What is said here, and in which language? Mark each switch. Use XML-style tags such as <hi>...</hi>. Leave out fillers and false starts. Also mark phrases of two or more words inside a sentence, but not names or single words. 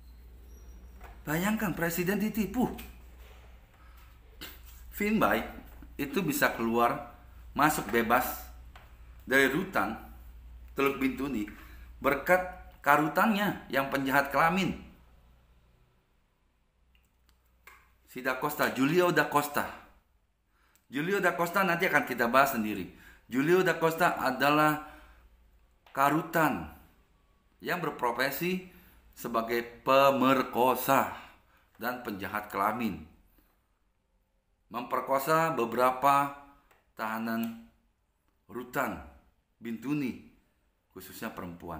<id>Bayangkan presiden ditipu. Finbai itu bisa keluar masuk bebas dari rutan Teluk Bintuni berkat karutannya yang penjahat kelamin, si Da Costa, Julio Da Costa. Julio Da Costa nanti akan kita bahas sendiri. Julio Da Costa adalah karutan yang berprofesi sebagai pemerkosa dan penjahat kelamin, memperkosa beberapa tahanan rutan Bintuni, khususnya perempuan.</id>